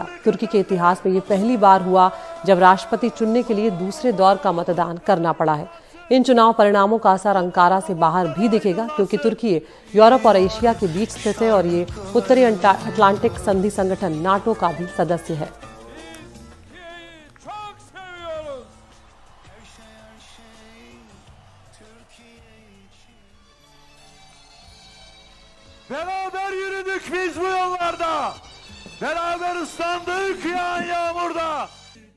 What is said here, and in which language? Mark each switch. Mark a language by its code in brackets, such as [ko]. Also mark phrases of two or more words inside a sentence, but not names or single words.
[hi] तुर्की के इतिहास में ये पहली बार हुआ जब राष्ट्रपति चुनने के लिए दूसरे दौर का मतदान करना पड़ा है। इन चुनाव परिणामों का असर अंकारा से बाहर भी दिखेगा, क्योंकि तुर्की यूरोप और एशिया के बीच स्थित है और ये उत्तरी अटलांटिक संधि संगठन नाटो का भी सदस्य है। [tr] Beraber yürüdük biz bu yollarda. Beraber ıslandık yağan yağmurda.